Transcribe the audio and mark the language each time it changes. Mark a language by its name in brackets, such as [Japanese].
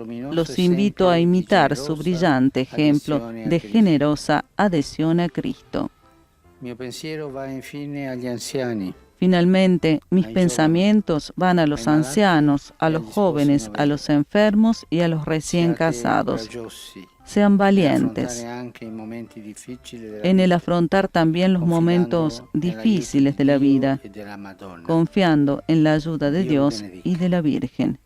[Spanish] Los invito a imitar su brillante ejemplo de generosa adhesión a Cristo. [Italian] Mio pensiero va infine agli anziani. [Spanish] Finalmente, mis pensamientos van a los ancianos, a los jóvenes, a los enfermos y a los recién casados. Sean valientes en el afrontar también los momentos difíciles de la vida, confiando en la ayuda de Dios y de la Virgen.